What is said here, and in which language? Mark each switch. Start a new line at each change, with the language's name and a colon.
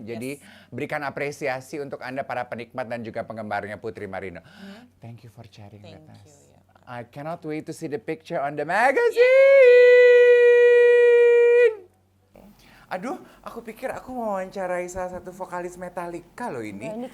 Indonesian: Jadi berikan apresiasi untuk Anda para penikmat dan juga penggemarnya Putri Marino.
English: Thank you for sharing with us. I cannot wait to see the picture on the magazine.
Indonesian: Aduh, aku pikir aku mau wawancarai salah satu vokalis Metallica loh ini.